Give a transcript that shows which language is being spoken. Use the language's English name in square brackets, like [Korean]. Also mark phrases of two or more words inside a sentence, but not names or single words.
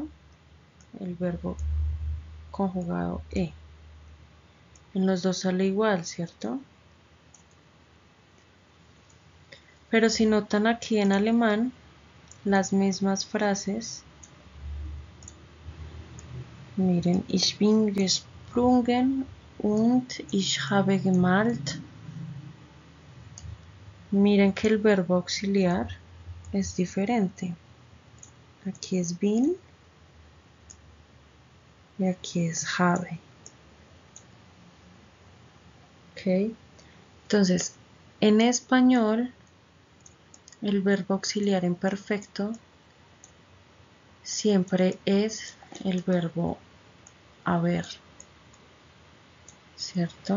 [Spanish] El verbo conjugado he. En los dos sale igual, ¿cierto? Pero si notan aquí en alemán, las mismas frases, miren, [German] ich bin gesprungen und ich habe gemalt. [Spanish] Miren que el verbo auxiliar es diferente. Aquí es bin y aquí es habe. ¿Ok? Entonces, en español, el verbo auxiliar en perfecto siempre es el verbo haber, ¿cierto?